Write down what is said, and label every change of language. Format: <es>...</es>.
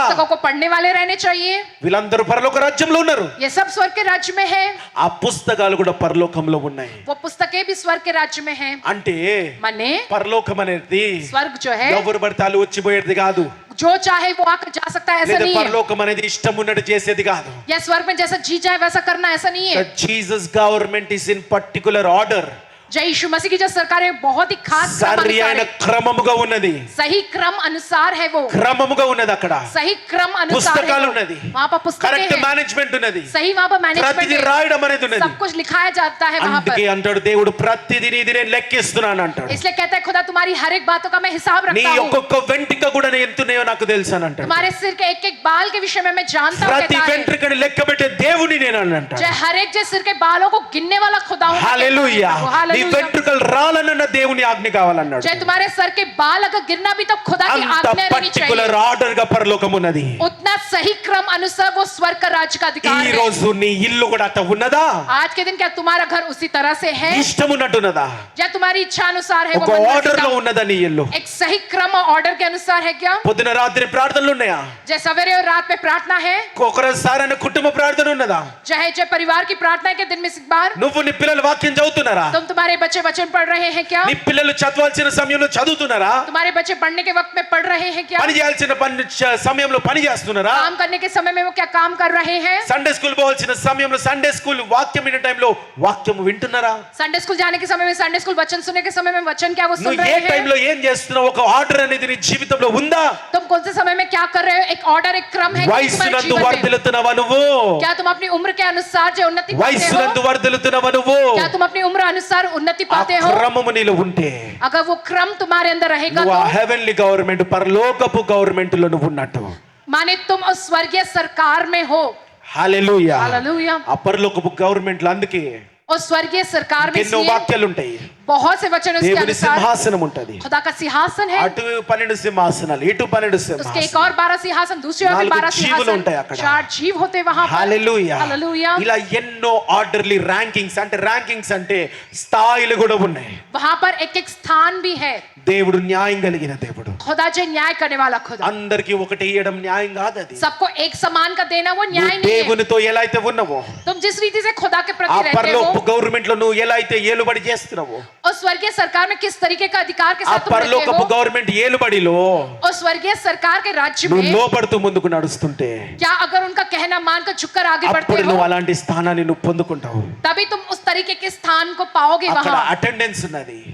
<hi>पुस्तकों को पढ़ने वाले रहने चाहिए।</hi> <te>వీళ్ళందరూ పరలోక రాజ్యంలో ఉన్నారు.</te> <hi>ये सब स्वर्ग के राज्य में है,</hi> <te>ఆ పుస్తకాలు కూడా పరలోకంలో ఉన్నాయి.</te> <hi>वो पुस्तकें भी स्वर्ग के राज्य में है।</hi> <te>అంటే</te> <hi>माने</hi> <te>పరలోకం అనేది</te> <hi>स्वर्ग जो है</hi> <te>ఎవరు పడితే వాళ్ళు వచ్చిపోయేది కాదు,</te> <hi>जो चाहे वो आकर जा सकता है, ऐसा</hi> <te>లేదా</te> <hi>नहीं है।</hi> <te>పరలోకం అనేది ఇష్టం ఉన్నట్టు చేసేది కాదు.</te> <hi>या स्वर्ग में जैसा जी जाए वैसा करना, ऐसा नहीं है।</hi> <en>Jesus government is in particular order.</en> <hi>जय यीशु मसीह की जो सरकार है बहुत ही खास क्रम</hi> <te>సరి</te> <hi>अनुसार</hi> <te>అయిన</te> <hi>है।</hi> <te>క్రమముగా ఉన్నది,</te> <hi>सही क्रम अनुसार है वो,</hi> <te>క్రమముగా ఉన్నది. అక్కడ</te> <hi>सही क्रम अनुसार</hi> <te>పుస్తకాలు</te> <hi>है</hi> <te>ఉన్నది,</te> <hi>वो। वहाँ पर पुस्तकें</hi> <en>correct</en> <hi>हैं,</hi> <te>మేనేజ్మెంట్ ఉన్నది,</te> <hi>सही वहाँ पर मैनेजमेंट</hi> <te>ప్రతిదీ</te> <hi>है,</hi> <te>రాయడం అనేది ఉన్నది.</te> <hi>सब कुछ लिखाया जाता है वहाँ</hi> <te>అందుకే</te> <hi>पर।</hi> <te>అంటాడు దేవుడు, ప్రతిదీ నీది నేను లెక్కిస్తున్నాను అంటాడు.</te> <hi>इसलिए कहता है खुदा तुम्हारी हर एक बातों का मैं हिसाब</hi> <te>నీ</te> <hi>रखता हूँ,</hi> <te>ఒక్కొక్క వెంట్రుక కూడా నేను ఎంతున్నాయో నాకు తెలుసు అని అంటాడు.</te> <hi>तुम्हारे सिर के एक एक बाल के विषय में मैं जानता हूँ</hi> <te>ప్రతి</te> <hi>कहता है।</hi> <te>వెంట్రుకని లెక్క పెట్టే దేవుని నేను అని అంటాడు.</te> <hi>जय हर एक जो सिर के बालों को गिनने वाला खुदा हूँ,</hi> <te>హల్లెలూయా. నీ</te> <hi>हालेलुया।</hi> <te>వెంట్రుకలు రాలన్న దేవుని ఆజ్ఞ కావాలన్నాడు.</te> <hi>जय तुम्हारे सर के बाल अगर गिरना भी तो खुदा की</hi> <te>అంత</te> <hi>आज्ञा रहनी</hi> <en>particular</en> <hi>चाहिए।</hi> <te>ఆర్డర్ గా పరలోకం ఉన్నది.</te> <hi>उतना सही क्रम अनुसार वो स्वर्ग का राज्य का</hi> <te>ఈ</te> <hi>अधिकार है।</hi> <te>రోజు నీ ఇల్లు కూడా అట్ట ఉన్నదా?</te> <hi>आज के दिन क्या तुम्हारा घर उसी तरह से है?</hi> <te>ఇష్టం ఉన్నట్టున్నదా?</te> <hi>या तुम्हारी इच्छा अनुसार है वो</hi> <te>ఒక</te> <hi>बनना</hi> <te>ఆర్డర్ లో</te> <hi>सीधा?</hi> <te>ఉన్నదా నీ ఇల్లు?</te> <hi>एक सही क्रम और ऑर्डर के अनुसार है क्या?</hi> <te>పొద్దున రాత్రి ప్రార్థనలు ఉన్నాయా?</te> <hi>जय सवेरे और रात में प्रार्थना है,</hi> <te>ఒకరోజుసారి కుటుంబ ప్రార్థన ఉన్నదా?</te> <hi>चाहे जय परिवार की प्रार्थना है के दिन में एक बार</hi> <te>నువ్వు నీ పిల్లల వాక్యం చదువుతున్నారా?</te> <hi>तुम तुम्हारे बच्चे वचन पढ़ रहे हैं क्या?</hi> <te>నీ పిల్లలు చదవాల్సిన సమయంలో చదువుతున్నారా?</te> <hi>तुम्हारे बच्चे पढ़ने के वक्त में पढ़ रहे हैं क्या?</hi> <te>పని చేయాల్సిన సమయంలో పని చేస్తున్నారా?</te> <hi>काम करने के समय में वो क्या काम कर रहे हैं?</hi> <te>సండే స్కూల్ పోవాల్సిన సమయంలో సండే స్కూల్ వాక్యం వినే టైంలో వాక్యం వింటున్నారా?</te> <hi>संडे स्कूल जाने के समय में संडे स्कूल वचन सुनने के समय में वचन क्या वो सुन</hi> <te>నువ్వు ఏ</te> <hi>रहे हैं?</hi> <te>టైంలో ఏం చేస్తున్నావు? ఒక ఆర్డర్ అనేది నీ జీవితంలో ఉందా?</te> <hi>तुम कौन से समय में क्या कर रहे हो? एक ऑर्डर, एक क्रम है कि तुम्हारे</hi> <te>వయసునందు</te> <hi>जीवन में।</hi> <te>వర్ధిల్లుతున్నావా నువ్వు?</te> <hi>क्या तुम अपनी उम्र के अनुसार जो उन्नति पाते</hi> <te>వయసునందు</te> <hi>हो?</hi> <te>వర్ధిల్లుతున్నావా నువ్వు?</te> <hi>क्या तुम अपनी उम्र अनुसार उन्नति</hi> <te>ఆ</te> <hi>पाते हो?</hi> <te>క్రమము నీలో ఉంటే</te> <hi>अगर वो क्रम तुम्हारे अंदर रहेगा</hi> <te>నువ్వు ఆ</te> <hi>तो</hi> <en>heavenly government</en> <te>పరలోకపు గవర్నమెంట్ లో నువ్వు ఉన్నట్టు.</te> <hi>माने तुम उस स्वर्गीय सरकार में हो।</hi> <te>హల్లెలూయా.</te> <hi>हालेलुया।</hi> <te>ఆ పరలోకపు గవర్నమెంట్ లో అందుకే</te> <hi>उस स्वर्गीय सरकार में</hi> <te>ఎన్నో</te> <hi>इसलिए</hi> <te>వాక్యాలు ఉంటాయి.</te> <hi>बहुत से वचन उसके</hi> <te>దేవుని</te> <hi>अनुसार</hi> <te>సింహాసనం ఉంటది,</te> <hi>खुदा का सिंहासन है,</hi> <te>అటు 12 సింహాసనాలు, ఇటు 12</te> <hi>उसके एक</hi> <te>సింహాసనాలు,</te> <hi>और 12 सिंहासन, दूसरे और भी 12</hi> <te>నాలుగు జీవులు</te> <hi>सिंहासन,</hi> <te>ఉంటాయి అక్కడ.</te> <hi>4 जीव होते वहां पर।</hi> <te>హల్లెలూయా.</te> <hi>हालेलुया।</hi> <te>ఇలా ఎన్నో</te> <en>orderly rankings,</en> <te>అంటే ర్యాంకింగ్స్ అంటే స్థాయిలు కూడా ఉన్నాయి.</te> <hi>वहां पर एक एक स्थान भी है।</hi> <te>దేవుడు న్యాయం కలిగిన దేవుడు,</te> <hi>खुदा जो न्याय करने वाला खुदा,</hi> <te>అందరికి ఒకటి ఇవ్వడం న్యాయం కాదు. అది</te> <hi>सबको एक समान का देना वो न्याय</hi> <te>నువ్వు</te> <hi>नहीं है।</hi> <te>దేవునితో ఎలా అయితే ఉన్నావో,</te> <hi>तुम जिस रीति से खुदा के</hi> <te>ఆ</te> <hi>प्रति रहते</hi> <te>పరలోక</te> <hi>हो,</hi> <te>గవర్నమెంట్ లో నువ్వు ఎలా అయితే ఏలుబడి చేస్తున్నావో,</te> <hi>और स्वर्गीय सरकार में किस तरीके का अधिकार के</hi> <te>ఆ</te> <hi>साथ तुम रहते</hi> <te>పరలోకపు</te> <hi>हो,</hi> <te>గవర్నమెంట్ ఏలుబడిలో</te> <hi>और स्वर्गीय सरकार के राज्य</hi> <te>నువ్వు</te> <hi>में</hi> <te>లోపడుతూ ముందుకు నడుస్తుంటే</te> <hi>क्या अगर उनका कहना मानकर झुककर आगे बढ़ते</hi> <te>అప్పుడు</te> <hi>हो,</hi> <te>నువ్వు అలాంటి స్థానాన్ని నువ్వు పొందుకుంటావు.</te> <hi>तभी तुम उस तरीके के स्थान को पाओगे।</hi> <te>అక్కడ</te> <hi>वहां</hi> <te>అటెండెన్స్ ఉన్నది,</te>